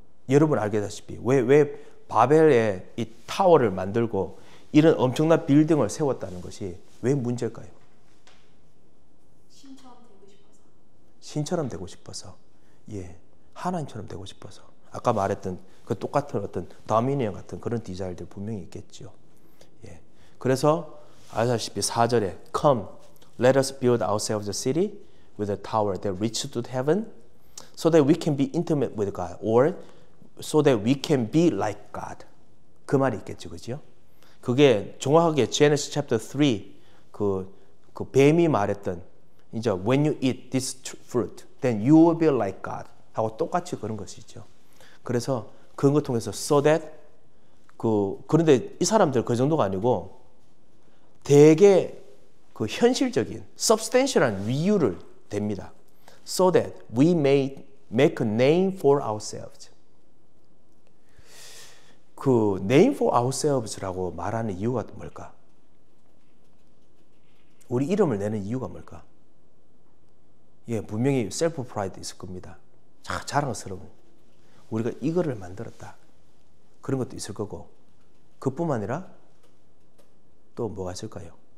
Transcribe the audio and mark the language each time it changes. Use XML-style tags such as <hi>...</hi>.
<ko>여러분 알겠다시피 왜 바벨의 이 타워를 만들고 이런 엄청난 빌딩을 세웠다는 것이 왜 문제일까요? 신처럼 되고 싶어서. 예, 하나님처럼 되고 싶어서. 아까 말했던 그 똑같은 어떤 도미니언 같은 그런 디자인들 분명히 있겠죠. 예, 그래서 아시다시피 4절에</ko> <en>Come, let us build ourselves a city with a tower that reaches to heaven so that we can be intimate with God or so that we can be like God.</en> <ko>그 말이 있겠죠. 그죠? 그게 정확하게 Genesis chapter 3 그 뱀이 말했던 이제</ko> <en>when you eat this fruit, then you will be like God</en> <ko>하고 똑같이 그런 것이죠. 그래서 그런 걸 통해서</ko> <en>so that</en> <ko>그런데 이 사람들 그 정도가 아니고 되게 그 현실적인 substantial한 이유를 댑니다.</ko> <en>So that we may make a name for ourselves.</en> <ko>그</ko> <en>name for oursels</en> <ko>라고 말하는 이유가 뭘까? 우리 이름을 내는 이유가 뭘까? 예, 분명히 셀프 프라이드 있을 겁니다. 자랑스러운. 우리가 이거를 만들었다. 그런 것도 있을 거고. 그뿐만 아니라 또 뭐가 있을까요?</ko>